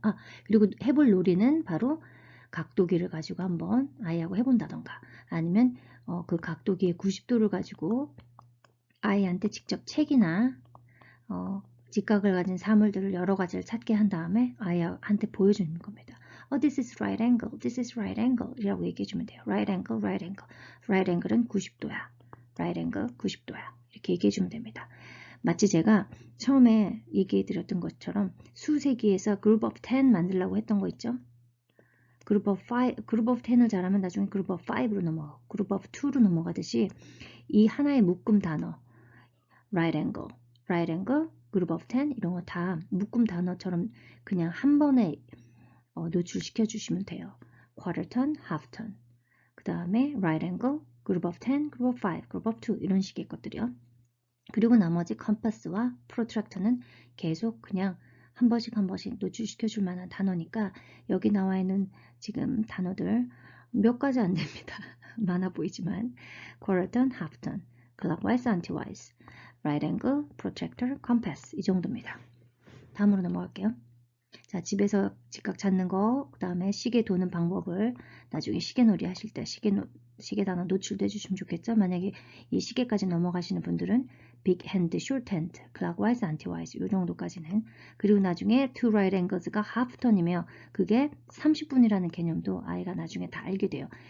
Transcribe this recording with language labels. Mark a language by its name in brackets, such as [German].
[Korean] 아, 그리고 해볼 놀이는 바로 각도기를 가지고 한번 아이하고 해본다던가 아니면 그 각도기의 90도를 가지고 아이한테 직접 책이나 직각을 가진 사물들을 여러 가지를 찾게 한 다음에 아이한테 보여주는 겁니다. [English] this is right angle, this is right angle [Korean] 이라고 얘기해주면 돼요. [English] right angle, right angle. [Korean] right angle은 90도야. right angle 90도야. 이렇게 얘기해주면 됩니다. 마치 제가 처음에 얘기해 드렸던 것처럼 수세기에서 group of 10 만들려고 했던 거 있죠? group of 10을 잘하면 나중에 group of 5로 넘어가고 group of 2로 넘어가듯이 이 하나의 묶음 단어 right angle, group of 10 이런 거 다 묶음 단어처럼 그냥 한 번에 노출시켜 주시면 돼요. [English] quarter turn, half turn. [Korean] 그 다음에 [English] right angle, group of 10, group of 5, group of 2 [Korean] 이런 식의 것들이요. 그리고 나머지 컴파스와 프로트랙터는 계속 그냥 한 번씩 노출시켜 줄 만한 단어니까 여기 나와 있는 지금 단어들 몇 가지 안 됩니다. 많아 보이지만 quarter turn, half turn, clockwise, anti-wise, right angle, protractor, compass 이 정도입니다. 다음으로 넘어갈게요. 자, 집에서 직각 찾는 거, 그 다음에 시계 도는 방법을 나중에 시계놀이 하실 때 시계 단어 노출도 해주시면 좋겠죠. 만약에 이 시계까지 넘어가시는 분들은 big hand, short hand, clockwise, anti-wise 이 정도까지는. 그리고 나중에 two right angles가 half turn이며 그게 30분이라는 개념도 아이가 나중에 다 알게 돼요.